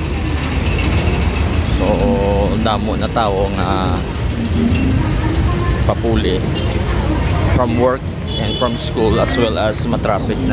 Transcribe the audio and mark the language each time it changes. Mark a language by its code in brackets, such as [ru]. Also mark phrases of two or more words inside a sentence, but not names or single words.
[hil] So damo na tao nga papuli [en] from work and from school, as well as [hil] matraffic na.